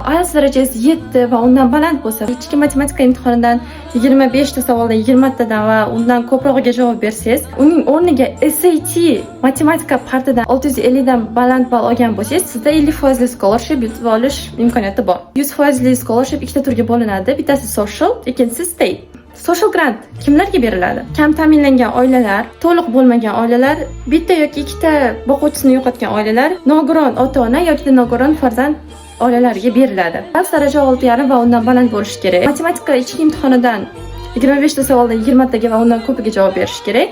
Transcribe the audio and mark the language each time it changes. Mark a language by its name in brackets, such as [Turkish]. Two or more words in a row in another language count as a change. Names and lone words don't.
[Uzbek] IELTS darajasi 7 va undan baland bo'lsa, ichki matematika imtihonidan 25 ta savoldan 20 tadan va undan ko'prog'iga javob bersangiz, uning o'rniga SAT matematika partidan 650 dan baland ball olgan bo'lsangiz, sizda 50% scholarship yutib olish imkoniyati bor. 100% scholarship ikkita turga bo'linadi. Bittasi social, ikkinchisi state. Social grant kimlarga beriladi? Kam ta'minlangan oilalar, to'liq bo'lmagan oilalar, bitta yoki ikkita boquvchisini yo'qotgan oilalar, nogiron ota-ona yoki nogiron farzand oilalariga beriladi. IELTS daraja 6,5 va undan baland bo'lishi kerak. Matematika ichki imtihonidan 25 ta savoldan 20 taga va undan ko'piga javob berish kerak.